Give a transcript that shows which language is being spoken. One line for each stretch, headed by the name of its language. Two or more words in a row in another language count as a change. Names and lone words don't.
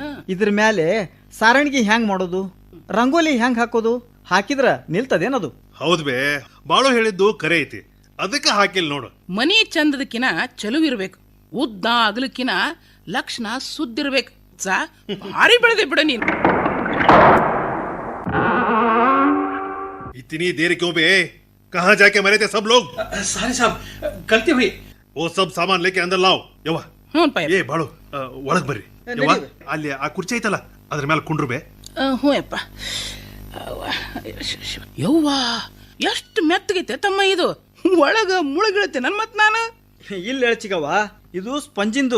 Kannada: ಇದ್ರ ಮೇಲೆ ಸಾರಣಗಿ ಹ್ಯಾಂಗ್ ಮಾಡೋದು, ರಂಗೋಲಿ ಹ್ಯಾಂಗ್ ಹಾಕೋದು, ಹಾಕಿದ್ರ ನಿಲ್ತದೇನದು? ಹೌದ್ ಬೇ, ಬಾಳು ಹೇಳಿದ್ದು ಕರೆ ಐತಿ, ಅದಕ್ಕೆ ಹಾಕಿಲ್ ನೋಡು. ಮನಿ ಚಂದದಕ್ಕಿನ ಚಲುವಿರ್ಬೇಕು, ಉದ್ದ ಅಗಲಕ್ಕಿನ ಲಕ್ಷಣ ಸುದ್ದಿರ್ಬೇಕು. ಭಾರಿ ಬೆಳೆದೆ ಬಿಡ ನೀನು.
Hindi: इतनी देर क्यों बे? कहाँ जाके मरे थे सब लोग?
Kannada: ಸಾರಿ ಸಾಬ್, ಕಲ್ತಿ ಹೋಯ್.
Hindi: वो सब सामान लेके अंदर लाओ.
Kannada: ಯವ್ವ, ಏ ಬಾಳು, ಒಳಗ್ ಬರ್ರಿ. ಯವ್ವ, ಅಲ್ಲಿ ಆ ಕುರ್ಚಿ ಐತಲ್ಲ, ಅದ್ರ ಮೇಲೆ ಕುಂಡ್ರು ಬೇ. ಹ್ಞೂ ಯಪ್ಪ. ಯವ್ವ, ಎಷ್ಟು ಮೆತ್ತಗೈತೆ ತಮ್ಮ ಇದು. ಒಳಗ ಮುಳುಗಿಳುತ್ತೆ ನನ್ ಮತ್ ನಾನು. ಇಲ್ಲ ಹೇಳ ಚಿಗವ್ವ, ಇದು ಸ್ಪಂಜಿಂದು.